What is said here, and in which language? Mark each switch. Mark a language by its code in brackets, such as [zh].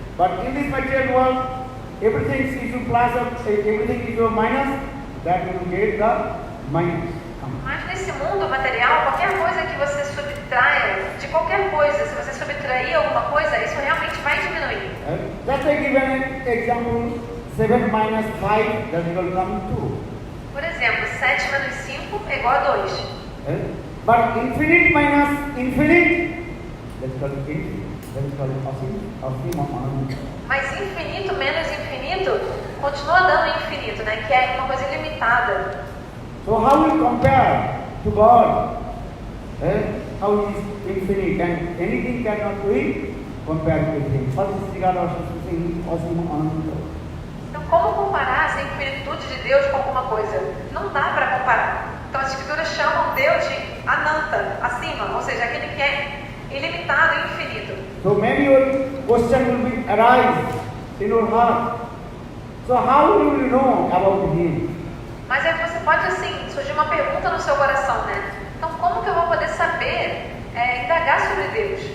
[en] But in this material world, everything is to plus up, everything is to minus, that will get the minus. [pt] Mas nesse mundo material, qualquer coisa que você subtraia, de qualquer coisa, se você subtrair alguma coisa, isso realmente vai diminuir. [en] Just I give an example, 7 minus 5, that will come 2. [pt] Por exemplo, 7 menos 5 é igual a 2. [en] But infinite minus infinite, that's called infinite. That is called Asima. [pt] Mas infinito menos infinito continua dando infinito, né? Que é uma coisa ilimitada. [en] So how we compare to God? How he is infinite and anything cannot be compared with him. First is regard also saying Asima Ananda. [pt] Então, como comparar essa infinitude de Deus com alguma coisa? Não dá para comparar. Então, as escrituras chamam Deus de Ananta, acima, ou seja, aquele que é ilimitado e infinito. [en] So maybe your question will be arise in your heart. So how will you know about him? [pt] Mas aí você pode, assim, surgir uma pergunta no seu coração, né? Então, como que eu vou poder saber, indagar sobre Deus?